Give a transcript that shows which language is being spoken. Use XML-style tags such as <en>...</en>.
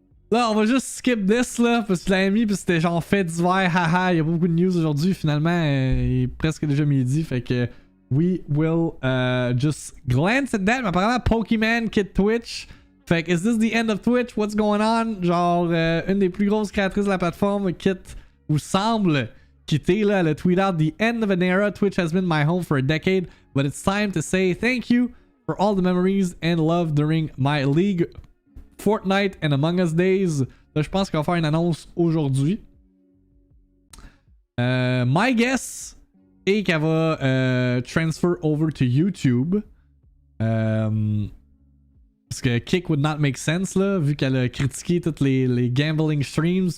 <fr>Là, on va juste skip this là, parce que je l'avais mis, puis c'était genre fait d'hiver, haha, il y a beaucoup de news aujourd'hui, finalement, il est presque déjà midi, fait que</fr> <en>we will just glance at that.</en> <fr>Mais apparemment, Pokemon quitte Twitch, fait que</fr> <en>is this the end of Twitch? What's going on?</en> <fr>Genre, une des plus grosses créatrices de la plateforme quitte, ou semble quitter là, elle a tweet out</fr> <en>the end of an era. Twitch has been my home for a decade, but it's time to say thank you for all the memories and love during my League, Fortnite and Among Us days.</en> <fr>Là, je pense qu'on va faire une annonce aujourd'hui.</fr> <en>My guess</en> <fr>est qu'elle va</fr> <en>transfer over to YouTube.</en> <fr>Parce que Kick</fr> <en>would not make sense</en> <fr>là, vu qu'elle a critiqué toutes les gambling streams.</fr>